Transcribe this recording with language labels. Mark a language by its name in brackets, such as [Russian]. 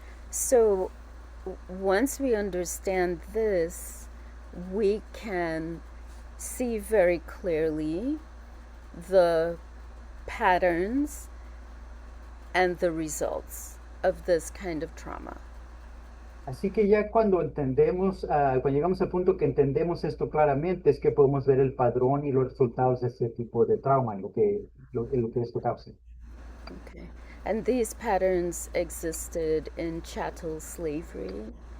[English] So once we understand this, we can see very clearly the patterns and the results of this kind of trauma. [Spanish] Así que ya cuando entendemos, cuando llegamos al punto que entendemos esto claramente, es que podemos ver el padrón y los resultados de este tipo de trauma, lo que esto causa. [English] Okay. And these patterns existed in chattel slavery.